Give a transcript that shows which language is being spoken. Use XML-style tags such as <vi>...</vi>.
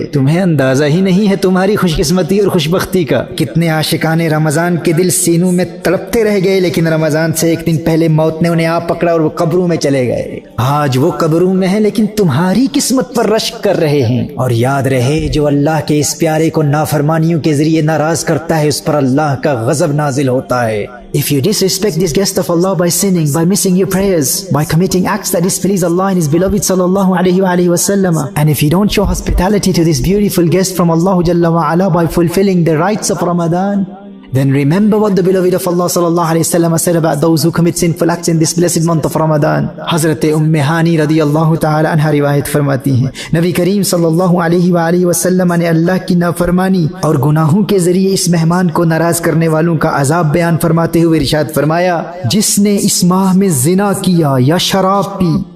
<ur>تمہیں اندازہ ہی نہیں ہے تمہاری خوش قسمتی اور خوش بختی کا۔ کتنے عاشقان رمضان کے دل سینوں میں تڑپتے رہ گئے لیکن رمضان سے 1 دن پہلے موت نے انہیں آ پکڑا اور وہ قبروں میں چلے گئے۔ آج وہ قبروں میں ہیں لیکن تمہاری قسمت پر رشک کر رہے ہیں۔ اور یاد رہے، جو اللہ کے اس پیارے کو نافرمانیوں کے ذریعے ناراض کرتا ہے اس پر اللہ کا غضب نازل ہوتا ہے۔</ur> <en>If you disrespect this guest of Allah by sinning, by missing your prayers, by committing acts that displease Allah and His beloved sallallahu alaihi wasallam, and if you don't show hospitality to this beautiful guest from Allah Jalla wa Ala by fulfilling the rites of Ramadan, then remember what the beloved of Allah sallallahu alaihi wasallam said about those who commit sinful acts in this blessed month of Ramadan.</en> <ur>Hazrat Hani radiyallahu ta'ala anha riwayat فرماتی ہیں نبی کریم صلی اللہ علیہ وسلم نے اللہ کی نافرمانی اور گناہوں کے ذریعے اس مہمان کو ناراض کرنے والوں کا عذاب بیان فرماتے ہوئے ارشاد فرمایا، جس نے اس ماہ میں زنا کیا یا شراب پی</ur>